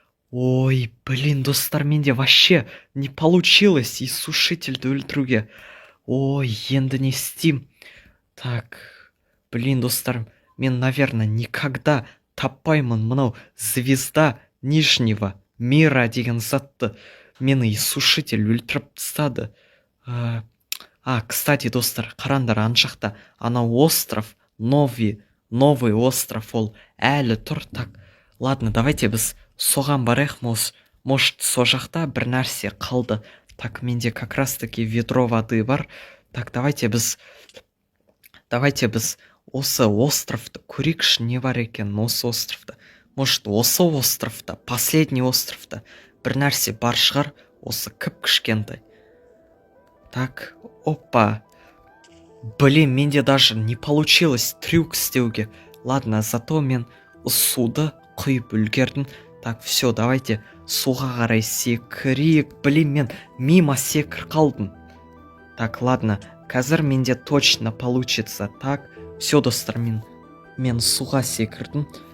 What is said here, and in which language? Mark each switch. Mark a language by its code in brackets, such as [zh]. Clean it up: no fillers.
[ru] Ой, блин, [kk] достар, менде [ru] вообще не получилось [kk] иссушительді өлтіруге. Ой, енді не істеймін? [ru] Так, блин, [kk] достар, мен, [ru] наверное, никогда [kk] таппаймын мынау [ru] звезда Нижнего мира [kk] деген затты. Мені иссушитель өлтіріп тастады. [ru] Кстати, [kk] достар, қараңдар, ана жақта анау остров, [ru] новый остров, [kk] ол әлі тұр. [ru] Так, ладно, давайте [kk] біз соған барайық. [ru] Может, [kk] со жақта бір нәрсе қалды. [ru] Так, [kk] менде [ru] как раз таки ведро воды [kk] бар. [ru] Так, давайте [kk] біз осы островты көрейікші, не бар екен осы островта. [ru] Может, [kk] осы островта, [ru] последний [kk] островта бір нәрсе бар шығар, осы кішкентай. [ru] Так, опа. Блин, [kk] менде [ru] даже не получилось [kk] трюк істеуге. [ru] Ладно, зато [kk] мен суды құйып үлгердім. [ru] Так, все, давайте [kk] суға қарай секірейік. [ru] Блин, [kk] мен [ru] мимо [kk] секір қалдым. [ru] Так, ладно, [kk] қазір менде [ru] точно получится. Так, все, [kk] достар, мен суға секірдім.